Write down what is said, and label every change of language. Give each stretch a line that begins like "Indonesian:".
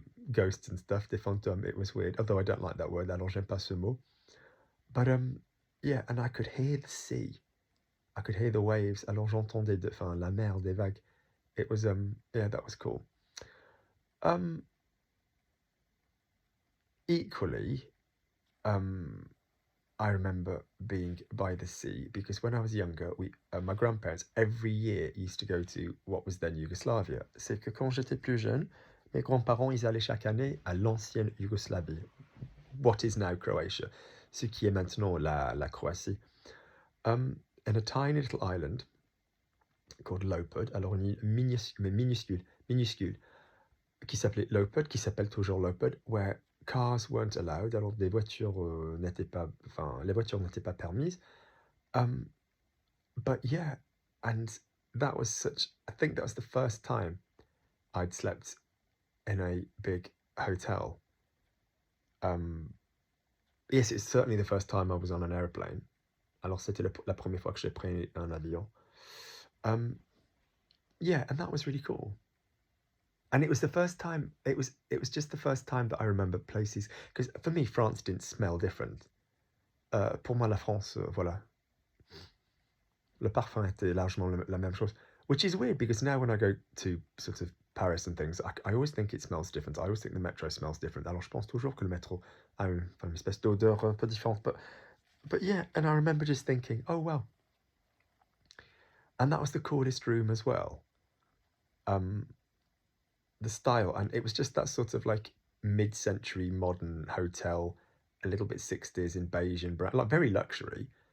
English: Ghosts and stuff,
French: des fantômes,
English: it was weird. Although I don't like that word,
French: alors j'aime pas ce mot.
English: But yeah, and I could hear the sea. I could hear the waves.
French: Alors j'entendais la mer, des vagues.
English: It was yeah, that was cool. Equally, I remember being by the sea because when I was younger, my grandparents every year used to go to what was then Yugoslavia.
French: C'est que quand j'étais plus jeune, mes grands-parents, ils allaient chaque année à l'ancienne Yougoslavie,
English: what is now Croatia,
French: ce qui est maintenant la Croatie.
English: In a tiny little island called Lopud,
French: alors une minuscule, qui s'appelait Lopud, qui s'appelle toujours Lopud,
English: where cars weren't allowed,
French: alors les voitures n'étaient pas permises.
English: But yeah, and that was I think that was the first time I'd slept in a big hotel. Yes, it's certainly the first time I was on an airplane.
French: Alors c'était la première fois que j'ai pris un avion.
English: Yeah, and that was really cool. And it was the first time, it was just the first time that I remember places, because for me, France didn't smell different.
French: Pour moi, la France, voilà, le parfum était largement la même chose.
English: Which is weird because now when I go to sort of Paris and things, I always think it smells different. I always think the metro smells different.
French: Alors je pense toujours que le métro a une espèce d'odeur un peu différente.
English: But yeah, and I remember just thinking, oh well. And that was the coolest room as well. Um, the style, and it was just that sort of like mid-century modern hotel, a little bit 60s in beige and brown, like very luxury.